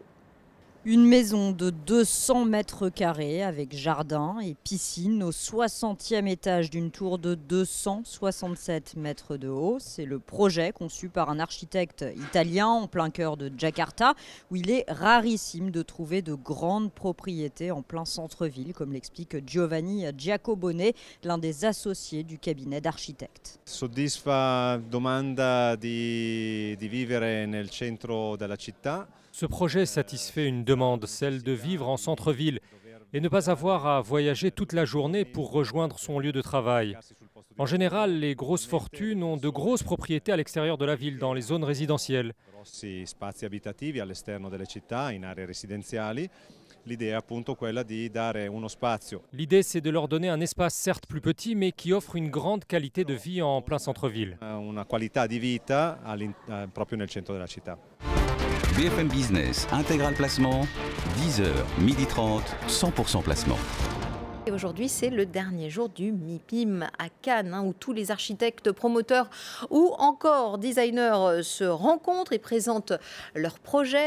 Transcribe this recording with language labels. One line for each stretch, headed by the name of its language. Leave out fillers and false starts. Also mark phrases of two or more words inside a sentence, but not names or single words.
French: Une maison de 200 mètres carrés avec jardin et piscine au 60e étage d'une tour de 267 mètres de haut. C'est le projet conçu par un architecte italien en plein cœur de Jakarta, où il est rarissime de trouver de grandes propriétés en plein centre-ville, comme l'explique Giovanni Giacobone, l'un des associés du cabinet d'architectes.
Italian: Soddisfa domanda di vivere nel centro della città.
French: Ce projet satisfait une demande, celle de vivre en centre-ville et ne pas avoir à voyager toute la journée pour rejoindre son lieu de travail. En général, les grosses fortunes ont de grosses propriétés à l'extérieur de la ville, dans les zones résidentielles.
Italian: Spazi abitativi all'esterno delle città, in aree residenziali.
French: L'idée c'est de leur donner un espace certes plus petit, mais qui offre une grande qualité de vie en plein centre-ville.
Italian: Una qualità di vita proprio nel centro della città.
French: BFM Business, intégral placement, 10h, 12h30, 100% placement. Et aujourd'hui, c'est le dernier jour du MIPIM à Cannes, où tous les architectes, promoteurs ou encore designers se rencontrent et présentent leurs projets.